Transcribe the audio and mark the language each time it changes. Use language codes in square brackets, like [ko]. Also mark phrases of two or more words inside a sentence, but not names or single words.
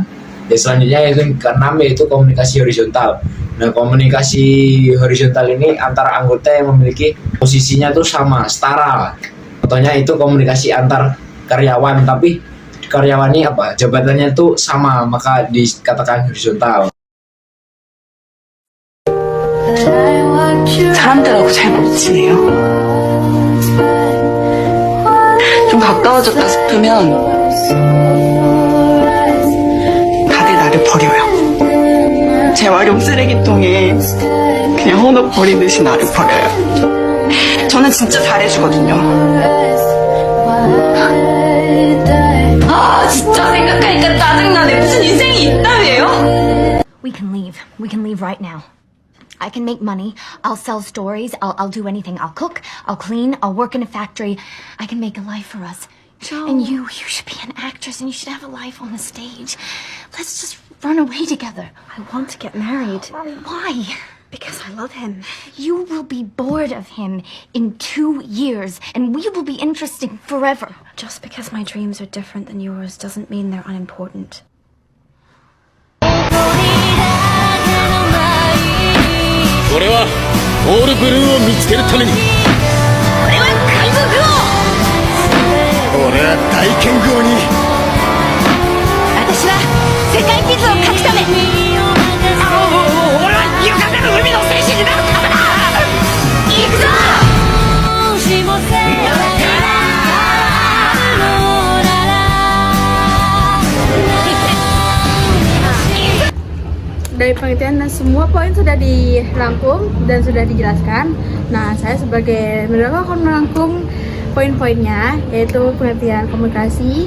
[id] Selanjutnya yaitu keenam yaitu komunikasi horizontal. Nah, komunikasi horizontal ini antara anggota yang memiliki posisinya tuh sama, setara. Contohnya itu komunikasi antar karyawan, tapi karyawan ini jabatannya tuh sama, maka dikatakan horizontal. [ko] 사람들하고 잘 못 지내요. 좀 가까워졌다 싶으면 다들 나를 버려요. 재활용 쓰레기통에 그냥 헌옷 버리듯이 나를 버려요. 저는 진짜 잘해주거든요. 아, 진짜 생각하니까 짜증나네. 무슨 인생이 있다며요? [en] We can leave. We can leave right now. I can make money. I'll sell stories. I'll do anything. I'll cook. I'll clean. I'll work in a factory. I can make a life for us. And you should be an actress and you should have a life on the stage. Let's just run away together. I want to get married. Why? Because I love him. You will be bored of him in 2 years and we will be interesting forever. Just because my dreams are different than yours doesn't mean they're unimportant. [ja] 俺はオールブルーを見つけるために俺は海賊王。俺は大剣豪に私は世界地図を書くため。俺は豊かな海の戦士になるためだ。行くぞ。 [id] Dari penelitian dan semua poin sudah dirangkum dan sudah dijelaskan. Nah, saya sebagai moderator akan merangkum poin-poinnya, yaitu pengertian komunikasi.